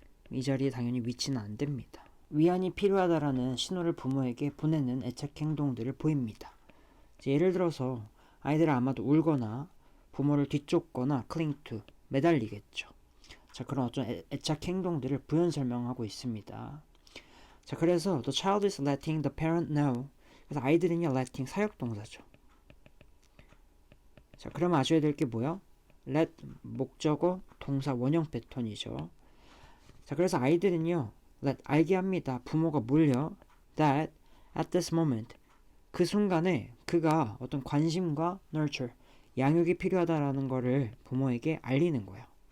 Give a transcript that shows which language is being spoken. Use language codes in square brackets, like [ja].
[ko] 이 자리에 당연히 위치는 안 됩니다. 위안이 필요하다라는 신호를 부모에게 보내는 애착 행동들을 보입니다. 자, 예를 들어서 아이들은 아마도 울거나 부모를 뒤쫓거나 [en] cling to, [ko] 매달리겠죠. 자, 그런 어떤 애착 행동들을 부연 설명하고 있습니다. 자, 그래서 [en] the child is letting the parent know. [ko] 그래서 아이들은요, letting 사역동사죠. 자, 그러면 아셔야 될 게 뭐야? let 목적어 동사 원형 패턴이죠. 자, 그래서 아이들은요, let 알게 합니다. 부모가 뭘요? [en] that at this moment [ko] 그 순간에 그가 어떤 관심과 nurture 양육이 필요하다라는 거를 부모에게 알리는 거예요.